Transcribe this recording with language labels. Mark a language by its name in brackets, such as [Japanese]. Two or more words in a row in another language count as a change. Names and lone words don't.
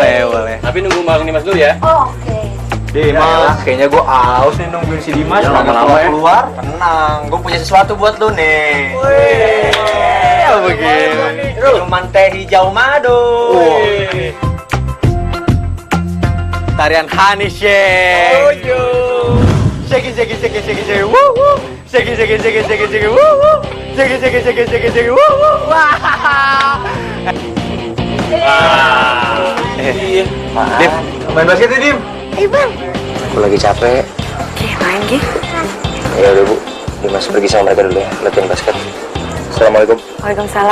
[Indonesian] Tapi nunggu Bang Dimas dulu ya. Oh, oke. Dimas, kayaknya gue aus nih nungguin si Dimas. Lama-lama ya. Keluar. Tenang, gue punya sesuatu buat lu nih. Wih, begini. Minuman teh hijau madu. Tarian Hanishe. [English] Shake, shake, shake, shake, shake, woo woo. Shake, shake, shake, shake, shake, woo woo. Shake, shake, shake, shake, shake, woo woo. [Indonesian] Wah. Dim, main basket ya, Dim? Bang. Aku lagi capek. Main gitu. Ya udah Bu, Dimas pergi sama mereka dulu ya, latihan basket. Assalamualaikum. Waalaikumsalam.